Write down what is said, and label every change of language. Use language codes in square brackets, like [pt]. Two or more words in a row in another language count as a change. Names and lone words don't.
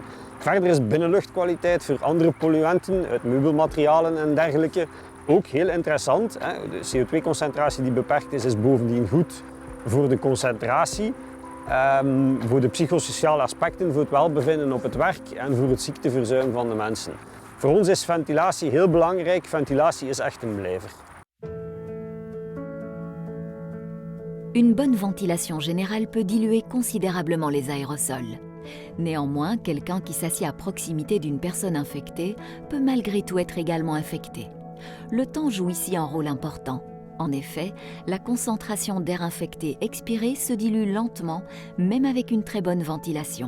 [nl] Verder is binnenluchtkwaliteit voor andere polluanten uit meubelmaterialen en dergelijke ook heel interessant. De CO2-concentratie die beperkt is bovendien goed voor de concentratie. Voor de psychosociale aspecten, voor het welbevinden op het werk en voor het ziekteverzuim van de mensen. Voor ons is ventilatie heel belangrijk. Ventilatie is echt een blijver. [fr] Une bonne ventilation générale peut diluer considérablement les aérosols. Néanmoins, quelqu'un qui s'assied à proximité d'une personne infectée peut malgré tout être également infecté. Le temps joue ici un rôle important. En effet, la concentration d'air infecté expiré se dilue lentement, même avec une très bonne ventilation.